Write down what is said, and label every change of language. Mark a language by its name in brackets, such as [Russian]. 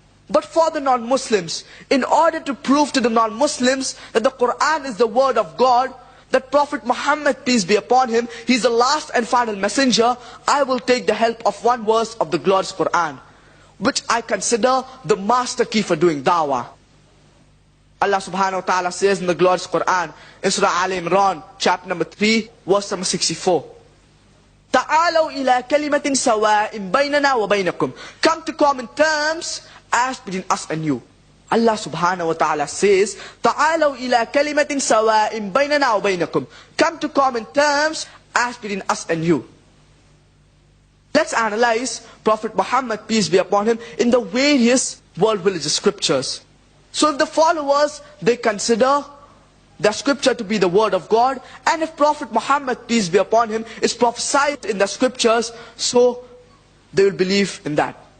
[English] But for the non-Muslims, in order to prove to the non-Muslims that the Quran is the word of God, that Prophet Muhammad, peace be upon him, he is the last and final messenger, I will take the help of one verse of the glorious Quran, which I consider the master key for doing da'wah. Allah subhanahu wa ta'ala says in the glorious Quran, in Surah Al-Imran, chapter number 3, verse number 64. [Arabic] تَعَالَوْا إِلَىٰ كَلِمَةٍ سَوَاءٍ بَيْنَنَا وَبَيْنَكُمْ. [English] Come to common terms as between us and you. Allah subhanahu wa ta'ala says, [Arabic] تَعَالَوْا إِلَىٰ كَلِمَةٍ سَوَاءٍ بَيْنَنَا وَبَيْنَكُمْ. [English] Come to common terms as between us and you. Let's analyze Prophet Muhammad, peace be upon him, in the various world religious scriptures. So if the followers, they consider the scripture to be the word of God, and if Prophet Muhammad, peace be upon him, is prophesied in the scriptures, so they will believe in that.